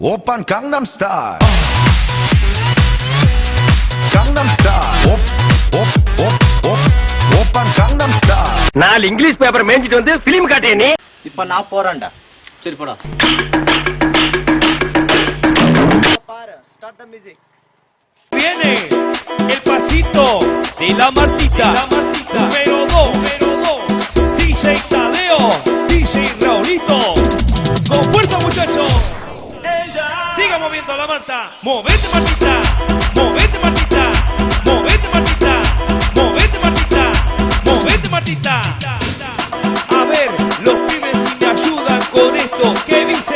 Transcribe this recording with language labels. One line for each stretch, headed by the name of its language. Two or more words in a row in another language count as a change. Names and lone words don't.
Korean: 오빤 강남스타일 강남스타일 오빤 강남스타일
Tamil: 4
English: English paper
Tamil: மேஞ்சிட்டு வந்து பிலிம் காட்டிய நீ இப்ப நான் போறேன்டா. சரி போடா. பாரு,
English: start the music.
Spanish: Viene el pasito de la Martita, número 2, DJ Tadeo, DJ Raulito, con fuerza muchachos, siga moviendo la Marta, movete Martita, movete Martita, movete Martita, movete Martita, movete Martita, a ver, los pibes si me ayudan con esto, ¿qué dice?